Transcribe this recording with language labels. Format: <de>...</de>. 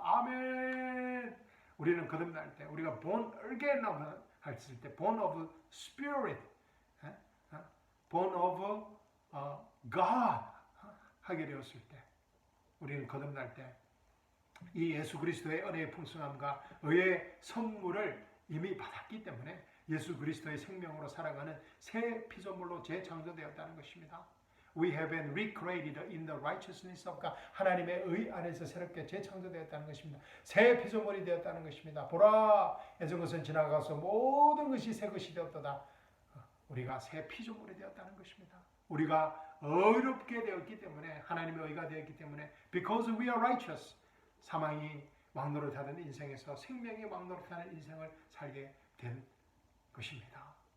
<ko>아멘. 우리는 거듭날 때, 우리가</ko> <en>born again</en> <ko>했을 때,</ko> <en>born of spirit, born of God</en> <ko>하게 되었을 때, 우리는 거듭날 때 이 예수 그리스도의 은혜의 풍성함과 의의 선물을 이미 받았기 때문에 예수 그리스도의 생명으로 살아가는 새 피조물로 재창조되었다는 것입니다.</ko> <en>We have been recreated in the righteousness of God.</en> <ko>하나님의 의 안에서 새롭게 재창조되었다는 것입니다. 새 피조물이 되었다는 것입니다. 보라, 예전 것은 지나가서 모든 것이 새 것이 되었도다. 우리가 새 피조물이 되었다는 것입니다. 우리가 의롭게 되었기 때문에, 하나님의 의가 되었기 때문에,</ko> <en>because we are righteous,</en> <ko>사망이 왕노릇하던 인생에서 생명이 왕노릇하는 인생을 살게 된 것입니다.</ko>